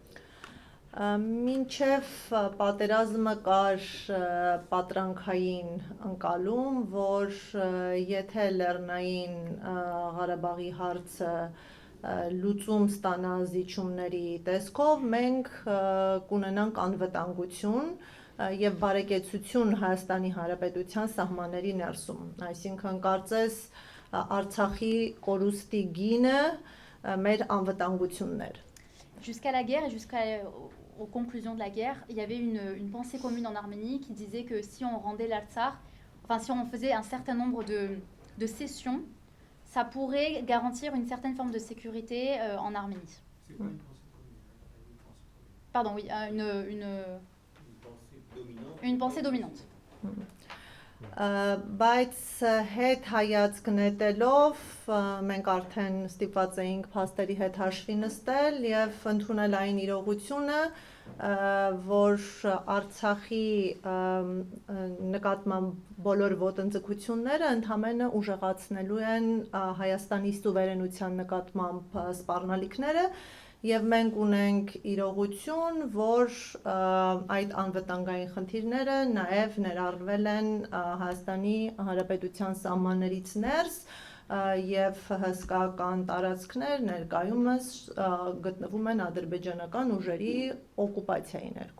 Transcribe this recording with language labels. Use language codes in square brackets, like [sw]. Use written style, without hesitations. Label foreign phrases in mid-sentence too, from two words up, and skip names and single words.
[hy] Մինչև պատերազմը կար պատրանքային ընկալում, որ եթե Լեռնային Ղարաբաղի հարցը լուծում ստանա զիջումների տեսքով, մենք կունենանք անվտանգություն եւ բարեկեցություն Հայաստանի Հանրապետության սահմանների ներսում։ Այսինքն կարծես Արցախի կորուստի գինը մեր անվտանգությունն էր։ [fr] Jusqu'à la guerre et aux conclusions de la guerre, il y avait une pensée commune en Arménie qui disait que si on rendait l'Artsakh, enfin si on faisait un certain nombre de cessions, ça pourrait garantir une certaine forme de sécurité en Arménie. Pardon, oui, une pensée dominante. [hy] Բայց հետ հայացք նետելով մենք արդեն ստիպված էինք փաստերի հետ հաշվի նստել եւ ընդունել այն իրողությունը, որ Արցախի նկատմամբ բոլոր ոտնձգությունները ընդհանրապես ուժեղացնելու են Հայաստանի սուվերենության նկատմամբ սպառնալիքները եւ մենք ունենք իրողություն, որ այդ անվտանգային խնդիրները նաեւ ներառվել են Հայաստանի Հանրապետության սահմաններից ներս եւ հսկական տարածքներ ներկայումս գտնվում են ադրբեջանական ուժերի օկուպացիայի ներքո։